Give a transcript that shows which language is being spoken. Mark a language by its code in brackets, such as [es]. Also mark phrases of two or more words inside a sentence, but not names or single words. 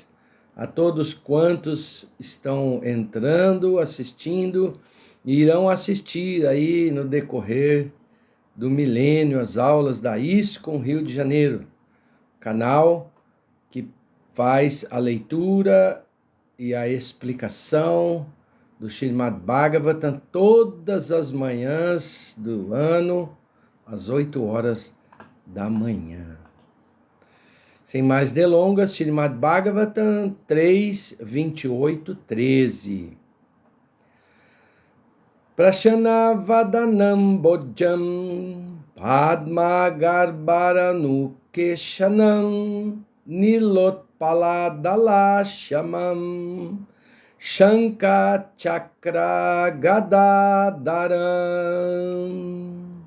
[pt] a todos quantos estão entrando, assistindo, e irão assistir aí no decorrer do milênio as aulas da ISKCON Rio de Janeiro, canal que faz a leitura e a explicação do Srimad Bhagavatam todas as manhãs do ano, às 8 horas da manhã. Sem mais delongas, Srimad Bhagavatam 3, 28, 13. [sa] प्रसन्नवदनाम् भोजं पद्म गर्भारुणेक्षणम् नीलोत्पलदल शङ्ख चक्र गदाधरम्.